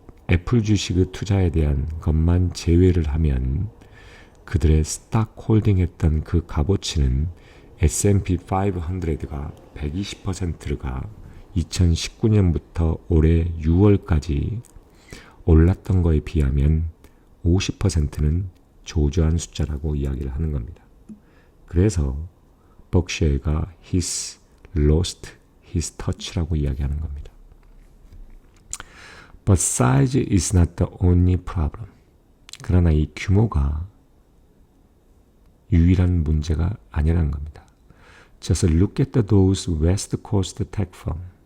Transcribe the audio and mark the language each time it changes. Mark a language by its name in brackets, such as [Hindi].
[Korean] 애플 주식의 투자에 대한 것만 제외를 하면 그들의 스탁 홀딩했던 그 값어치는 S&P 500가 120%가 2019년부터 올해 6월까지 올랐던 거에 비하면 50%는 조조한 숫자라고 이야기를 하는 겁니다. 그래서 벅셔가 [English] he's lost his touch [Korean] 라고 이야기하는 겁니다. [English] But size is not the only problem. [Korean] 그러나 이 규모가 유일한 문제가 아니라는 겁니다. [English] Just look at those West Coast tech firm.